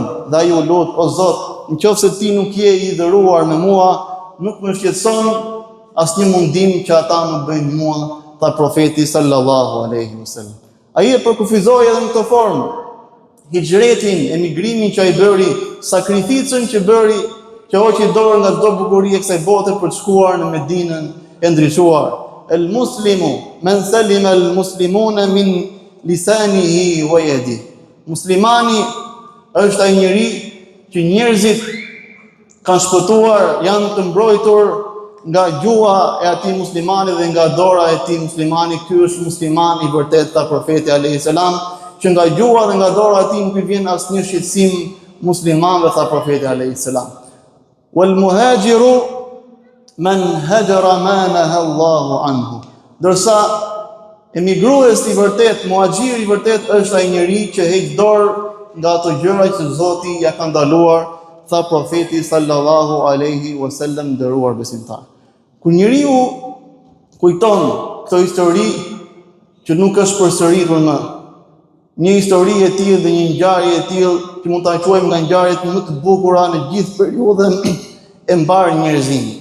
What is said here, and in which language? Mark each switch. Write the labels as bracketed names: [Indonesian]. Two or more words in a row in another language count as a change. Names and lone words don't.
[Albanian] Dhe ai u lut: "O Zot, nëse ti nuk je i dhëruar me mua, nuk më shqetëson asnjë mundim që ata më bëjnë mua", tha profeti [Arabic] صلى الله عليه وسلم. [Albanian] Ai e përkufizoi edhe në këtë formë hijretin, emigrimin që ai bëri, sakrificën që bëri, që hoqi dorë nga çdo bukuri e kësaj bote për të shkuar në Medinën e ndriçuar. [Arabic] المسلم من سلم المسلمون من لسانه ويده. [Albanian] Muslimani është ai njeri që njerëzit kanë shpëtuar, janë të mbrojtur nga gjuha e atij muslimani dhe nga dora e atij muslimani. Ky është muslimani i vërtet, tha profeti [Arabic] عليه السلام, [Albanian] që nga gjuha dhe nga dora e atij nuk i vjen asnjë shqetësim muslimanëve, tha profeti [Arabic] عليه السلام. والمهاجر من هجر ما نهى الله عنه. [Albanian] Dorsa emigruesi i vërtet, muhaxhiri i vërtet është ai njeri që heq dorë nga ato gjëra që Zoti ja ka ndaluar, tha profeti [Arabic] صلى الله عليه وسلم, [Albanian] nderuar besimtar. Kur njeriu kujton këtë histori që nuk është përsëritur më, një histori e tillë dhe një ngjarje e tillë që mund ta quajmë nga ngjarjet më të bukura në gjithë periudhën e mbar njerëzimit.